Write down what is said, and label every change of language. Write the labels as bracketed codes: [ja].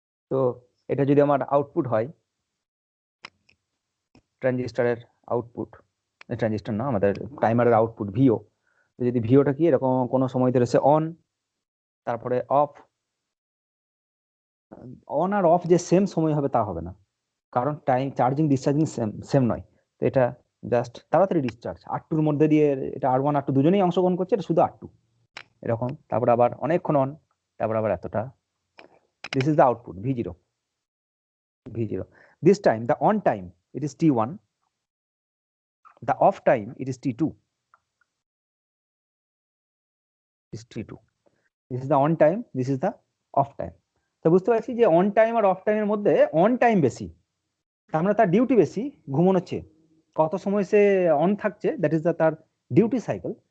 [bn] তো এটা যদি আমার আউটপুট হয়, ট্রানজিস্টরের আউটপুট, ট্রানজিস্টর না আমাদের টাইমারের আউটপুট ভিও, যদি ভিওটা কি এরকম কোনো সময় ধরে সে অন, তারপরে অফ, অন আর অফ যে সেম সময় হবে তা হবে না, কারণ টাইম চার্জিং ডিসচার্জিং সেম নয়। তো এটা জাস্ট তাড়াতাড়ি ডিসচার্জ, R2 এর মধ্যে দিয়ে এটা R1 R2 দুজনেই অংশগ্রহণ করছে, এটা শুধু R2 এরকম, তারপর আবার অনেকক্ষণ অন, তারপর আবার এতটা। [en] This is the output V0। This time the on time it is T1, the off time it is T2. This is the on time, this is the off time. [bn] তো বুঝতে পারছি যে অন টাইম আর অফ টাইমের মধ্যে on time বেশি, তার মানে তার ডিউটি বেশি, ঘুমানোর চেয়ে কত সময় সে অন থাকছে, [en] that is [bn] তার ডিউটি সাইকেল।